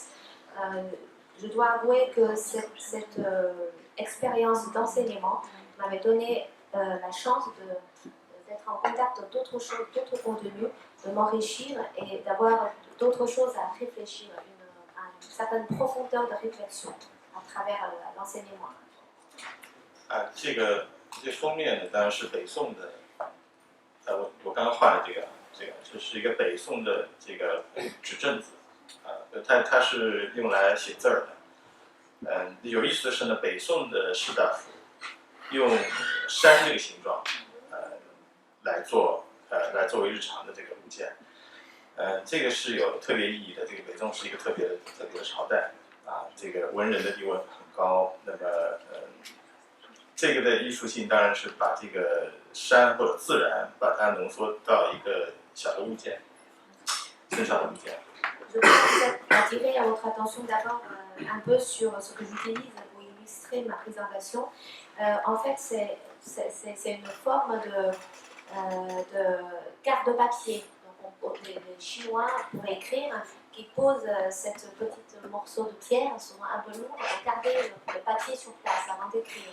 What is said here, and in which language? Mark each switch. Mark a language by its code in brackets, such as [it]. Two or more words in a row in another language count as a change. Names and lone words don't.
[fr] Je dois avouer que cette expérience d'enseignement m'avait donné la chance d'être en contact d'autres choses, d'autres contenus, de m'enrichir et d'avoir d'autres choses à réfléchir, une certaine profondeur de réflexion à travers l'enseignement. [zh] 这封面呢，当然是北宋的，我刚刚画的这是一个北宋的这个纸阵子，它是用来写字儿的。有意思的是呢，北宋的士大夫用山这个形状，来作为日常的这个物件，这个是有特别意义的。这个北宋是一个特别的朝代这个文人的地位很高。那么这个的艺术性当然是把这个山或者自然把它浓缩到一个小的物件身上的物件。 [fr] Je voudrais attirer votre attention d'abord un peu sur ce que j'utilise pour illustrer ma présentation. En fait, c'est une forme de carte de papier. Donc, les Chinois, pour écrire, qui posent cette petite morceau de pierre, souvent un peu lourd, et garder le papier sur place avant d'écrire.